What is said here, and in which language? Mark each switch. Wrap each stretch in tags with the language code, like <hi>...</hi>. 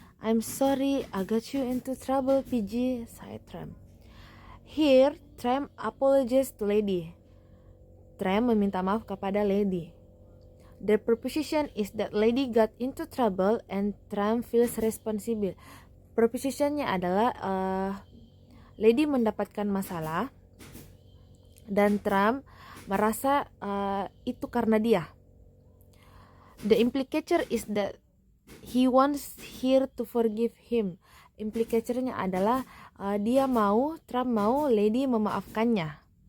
<en>I'm sorry I got you into trouble, PG, said Tram. Here, Tram apologizes to lady.</en> <id>Tram meminta maaf kepada lady.</id> <en>The preposition is that lady got into trouble and Tram feels responsible.</en> <id>Prepositionnya adalah lady mendapatkan masalah dan Tram merasa itu karena dia.</id> <en>The implicator is that he wants her to forgive him.</en> <id>Implicatornya adalah Tram mau lady memaafkannya.</id>